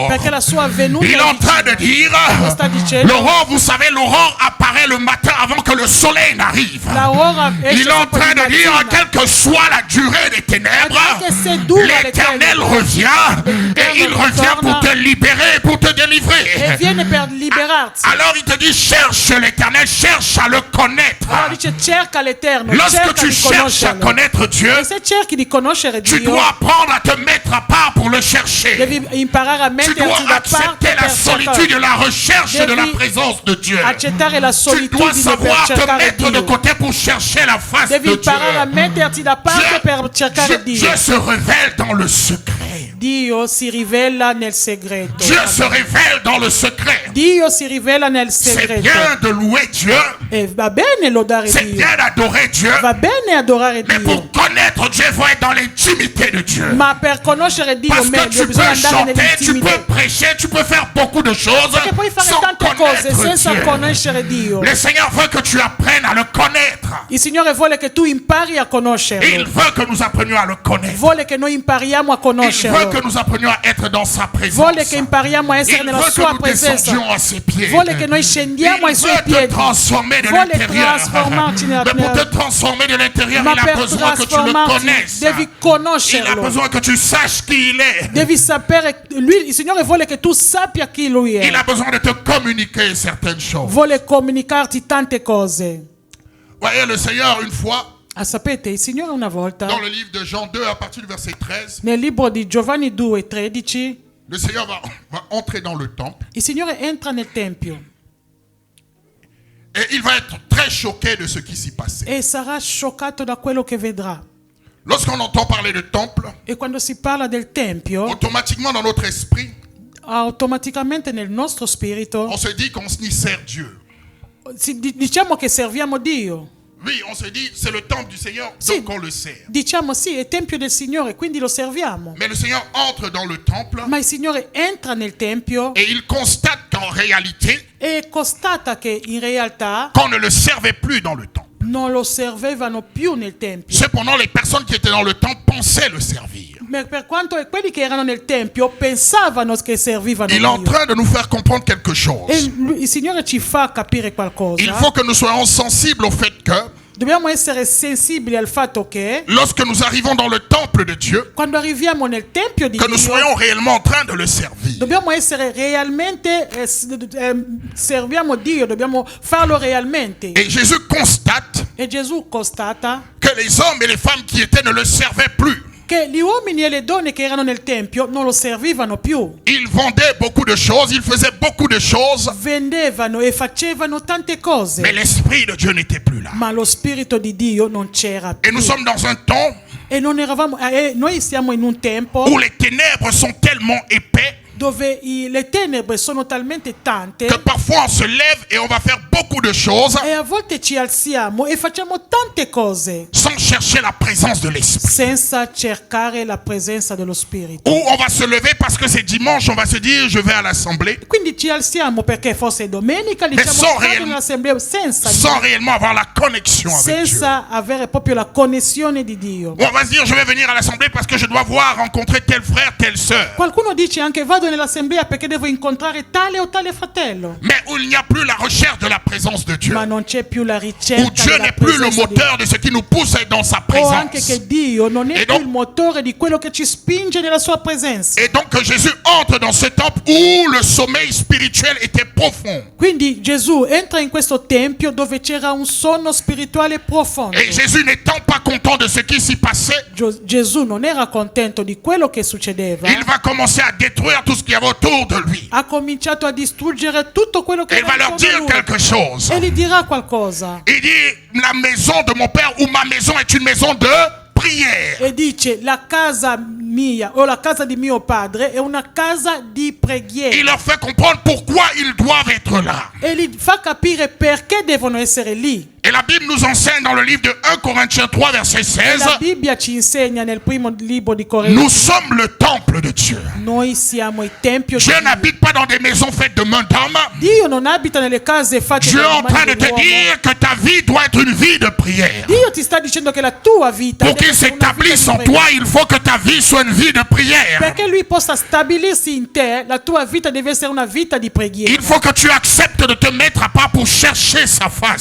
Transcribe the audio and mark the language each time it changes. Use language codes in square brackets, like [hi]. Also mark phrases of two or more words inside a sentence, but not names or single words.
[it] perché la sua venuta [fr] Il est [it] è [fr] en train de [it] vicina. Sta [fr] dire, [it] dicendo [fr] l'aurore, vous savez, l'aurore apparaît le matin avant que le soleil n'arrive. [it] l'aurora esce [fr] Il est en [it] dopo [fr] train [it] di [fr] de dire, [it] mattina. [fr] quelle que soit la durée des ténèbres, [it] Anche se dura le [fr] l'Éternel [it] tenebre, [fr] revient et il revient pour te libérer, pour te [it] e [fr] délivrer. [it] viene per liberarti. [fr] Alors il te dit, cherche l'Éternel, cherche à le connaître. [it] Allora dice cerca l'Eterno, [fr] Lorsque [it] cerca [fr] tu [it] di [fr] cherches à [it] conoscerlo. [fr] connaître Dieu, [it] E se cerchi di conoscere [fr] tu [it] Dio, [fr] dois apprendre à te mettre à part pour le chercher. [it] devi imparare a [fr] Tu [it] metterti [fr] dois [it] da parte [fr] accepter la [it] per [fr] solitude et la recherche de la [it] Devi [fr] présence de Dieu. [it] accettare la [fr] Tu dois [it] solitudine per [fr] savoir te [it] cercare [fr] mettre de [it] Dio. [fr] côté pour chercher la face [it] Devi [fr] de [it] imparare a [fr] Dieu. [it] metterti da parte per cercare Dio. [fr] Dieu se révèle dans le secret. [it] Dio si rivela nel segreto. [fr] Dieu se révèle dans le secret. [it] Dio si rivela nel [fr] C'est [it] segreto. [fr] bien de louer Dieu. [it] E va bene lodare [fr] C'est [it] Dio. [fr] bien d'adorer Dieu. [it] Va bene adorare [fr] Mais [it] Dio. [fr] pour connaître connaître Dieu, il faut être dans l'intimité de Dieu. [it] Ma per conoscere Dio [fr] Parce que [it] meglio [fr] tu [it] bisogna [fr] peux [it] andare [fr] chanter, tu [it] nell'intimità. [fr] peux prêcher, tu peux faire beaucoup de choses [it] Perché puoi fare [fr] sans [it] tante cose senza [fr] connaître Dieu. [it] conoscere Dio. [fr] Le Seigneur veut que tu apprennes à le connaître. [it] Il Signore vuole che tu impari a [fr] Il [it] conoscerlo. [fr] veut que nous apprenions à le connaître. [it] Vuole che noi impariamo a [fr] Il veut [it] conoscerlo. [fr] que nous apprenions à être dans sa présence. [it] Vuole che impariamo a essere [fr] Il [it] nella [fr] veut que [it] sua [fr] nous [it] presenza. [fr] descendions à ses pieds. [it] Vuole che noi scendiamo ai [fr] Il [it] suoi [fr] veut te [it] piedi. [fr] transformer de [it] Vuole [fr] l'intérieur. [it] trasformarci [fr] Mais pour te transformer de l'intérieur, [it] Ma [fr] il a [it] per [fr] besoin que tu le [it] trasformarti [fr] connaisses. [it] devi [fr] Il a [it] conoscerlo. [fr] besoin que tu saches qui il est. [it] Devi sapere, lui, il Signore vuole che tu sappia chi Lui [fr] Il [it] è. [fr] a besoin de te communiquer certaines choses. [it] Vuole comunicarti tante cose. [fr] Voyez, le Seigneur, une fois, [it] Ah, sapete, il Signore una volta, [fr] dans le livre de Jean 2, à partir du verset 13, [it] nel libro di Giovanni 2,13, [fr] le Seigneur va entrer dans le temple [it] il Signore entra nel Tempio [fr] et il va être très choqué de ce qui s'y passait. [it] e sarà scioccato da quello che vedrà. [fr] Lorsqu'on entend parler de temple, [it] E quando si parla del Tempio, [fr] automatiquement dans notre esprit, [it] automaticamente nel nostro spirito [fr] on se dit qu'on y sert Dieu. [it] diciamo che serviamo Dio. [fr] Oui, on se dit, c'est le temple du Seigneur, [it] Sì. [fr] donc on le sert. [it] Diciamo sì, è Tempio del Signore, quindi lo serviamo. [fr] Mais le Seigneur entre dans le temple [it] Ma il Signore entra nel Tempio [fr] et il constate qu'en réalité, [it] e constata che in realtà [fr] qu'on ne le servait plus dans le temple. [it] non lo servevano più nel Tempio. [fr] Cependant, les personnes qui étaient dans le temple pensaient le servir. [it] Ma per quanto quelli che erano nel Tempio pensavano che servivano [fr] Il est en [it] Dio. [fr] train de nous faire comprendre quelque [it] E [fr] chose. [it] il Signore ci fa capire qualcosa. [fr] Il faut que nous soyons sensibles au fait que [it] Dobbiamo essere sensibili al fatto che [fr] lorsque nous arrivons dans le temple de Dieu, [it] quando arriviamo nel Tempio di [fr] que nous [it] Dio, [fr] soyons réellement en train de le servir. [it] dobbiamo essere realmente, serviamo Dio, dobbiamo farlo realmente. [fr] Et Jésus constate [it] E Gesù constata [fr] que les hommes et les femmes qui étaient ne le servaient plus. [it] che gli uomini e le donne che erano nel Tempio non lo servivano più. [fr] Ils vendaient beaucoup de choses, ils faisaient beaucoup de choses, [it] Vendevano e facevano tante cose, [fr] mais l'Esprit de Dieu n'était plus là. [it] ma lo Spirito di Dio non c'era [fr] Et [it] più. [fr] nous sommes dans un temps [it] E non eravamo, noi siamo in un tempo [fr] où les ténèbres sont tellement épais [it] dove le tenebre sono talmente tante [fr] que parfois on se lève et on va faire beaucoup de choses [it] e a volte ci alziamo e facciamo tante cose [fr] sans chercher la présence de l'Esprit. [it] senza cercare la presenza dello Spirito. [fr] Ou on va se lever parce que c'est dimanche, on va se dire je vais à l'assemblée, [it] Quindi ci alziamo perché forse è domenica, diciamo [fr] sans [it] vado [fr] réellement- [it] nell'assemblea senza [fr] sans réellement avoir la connexion avec Dieu. [it] senza avere proprio la connessione di Dio. [fr] Ou on va se dire je vais venir à l'assemblée parce que je dois voir rencontrer tel frère, telle sœur. [it] Qualcuno dice anche vado nell'assemblea perché devo incontrare tale o tale fratello, [fr] Mais où il n'y a plus la recherche de la présence de Dieu. [it] ma non c'è più la [fr] Où [it] ricerca [fr] Dieu [it] della [fr] n'est plus le [it] presenza di [fr] moteur de ce qui nous pousse à être dans sa [it] o anche [fr] présence. [it] che Dio non è E più [fr] donc- [it] il motore di quello che ci spinge nella sua presenza. [fr] Et donc que Jésus entre dans ce temple où le sommeil spirituel était profond. [it] Quindi Gesù entra in questo tempio dove c'era un sonno spirituale profondo. [fr] Et Jésus n'étant pas content de ce qui s'y passait, [it] Gesù non era contento di quello che succedeva. [fr] il va commencer à détruire tout ce qu'il y avait autour de lui. [it] Ha cominciato a distruggere tutto quello che [fr] Et il va [it] era [fr] leur [it] intorno a [fr] dire [it] lui. [fr] quelque chose. [it] E gli dirà qualcosa. [fr] Il dit, la maison de mon père ou ma maison est une maison de prière. [it] E dice la casa mia o la casa di mio padre è una casa di preghiera. [fr] Il leur fait comprendre pourquoi ils doivent être là. [it] E gli fa capire perché devono essere lì. [fr] Et la Bible nous enseigne dans le livre de 1 Corinthiens 3, verset [it] E [fr] 16, [it] la Bibbia ci insegna nel primo libro di [fr] nous [it] Corinzi. [fr] sommes le temple de Dieu. [it] Noi siamo il tempio di [fr] Dieu [it] Dio. [fr] n'habite pas dans des maisons faites de main d'homme. [it] Dio non abita nelle case fatte [fr] Dieu est [it] dalle [fr] en train [it] mani [fr] de te [it] dell'uomo. [fr] dire que ta vie doit être une vie de prière. [it] Dio ti sta dicendo che la tua vita [fr] Pour [it] deve [fr] qu'il [it] essere una vita di [fr] s'établisse en [it] preghiera. [fr] toi, il faut que ta vie soit une vie de prière. [it] Perché lui possa stabilirsi in te, la tua vita deve essere una vita di preghiera. [fr] Il faut que tu acceptes de te mettre à part pour chercher sa face.